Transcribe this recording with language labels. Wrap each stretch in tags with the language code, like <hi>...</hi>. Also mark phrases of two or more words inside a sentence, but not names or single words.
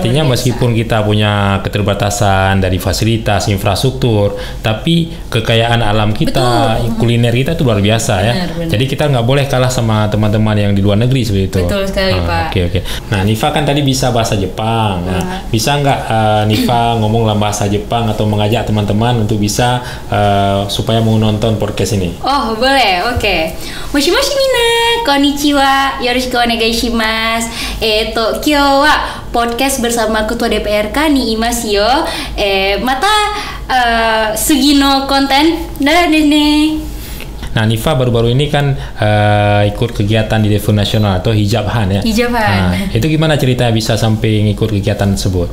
<id>artinya meskipun kita punya keterbatasan dari fasilitas, infrastruktur, tapi kekayaan alam kita, kuliner kita itu luar biasa benar. Jadi kita nggak boleh kalah sama teman-teman yang di luar negeri seperti itu. Betul sekali Pak. Oke. Nah Nifa kan tadi bisa bahasa Jepang. Nah, bisa nggak Nifa ngomong dalam bahasa Jepang atau mengajak teman-teman untuk bisa supaya mau nonton podcast ini? Oh boleh, oke.</id> <ja>もしもし皆、こんにちは、よろしくお願いします. 今日は</ja> <id>podcast bersama Ketua DPRK</id> <ja>にいますよ. また次のコンテンツだね.</ja> <id>Nah, Nifa baru-baru ini kan ikut kegiatan di level nasional atau Hijabhan ya. Hijabhan. Nah, itu gimana ceritanya bisa sampai ngikut kegiatan tersebut?</id>